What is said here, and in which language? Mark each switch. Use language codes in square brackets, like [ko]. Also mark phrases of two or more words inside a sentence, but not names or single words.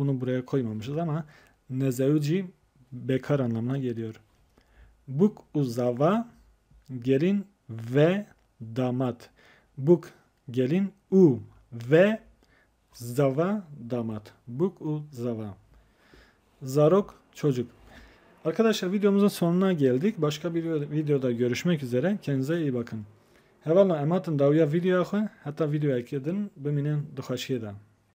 [tr] Bunu buraya koymamışız ama [ku] ne zevci [tr] bekar anlamına geliyor. [ku] Buk uzava [tr] gelin ve damat. [ku] Buk gelin u ve zava damat. Buk u zava. Zarok çocuk. [tr] Arkadaşlar videomuzun sonuna geldik. Başka bir videoda görüşmek üzere. Kendinize iyi bakın. [ku] Hevala em hatin dawiya vîdeoya xwe heta vîdeoyekê din bimînin di xweşiyê de.